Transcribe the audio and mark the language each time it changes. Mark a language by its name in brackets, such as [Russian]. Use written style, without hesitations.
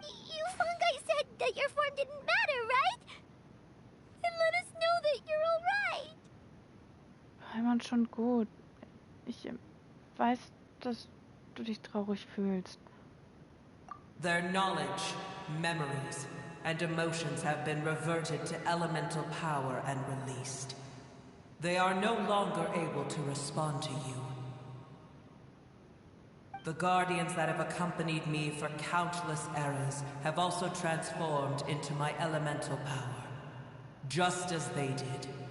[English] You fungi said that your form didn't matter, right? Then let us know that you're alright. [German] Paimon, schon gut. Ich weiß, dass du dich traurig fühlst. [English] Their knowledge, memories, and emotions have been reverted to elemental power and released. They are no longer able to respond to you. The guardians that have accompanied me for countless eras have also transformed into my elemental power, just as they did.